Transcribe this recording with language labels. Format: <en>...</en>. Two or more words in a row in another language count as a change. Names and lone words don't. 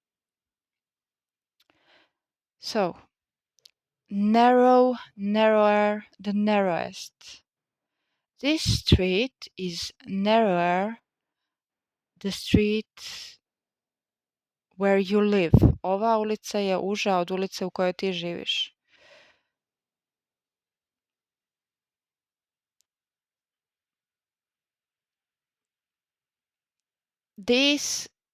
<en>So, narrow, narrower, the narrowest. This street is narrower, the street where you live.</en> <hr>Ova ulica je uža od ulice u kojoj ti živiš.</hr> <en>This</en>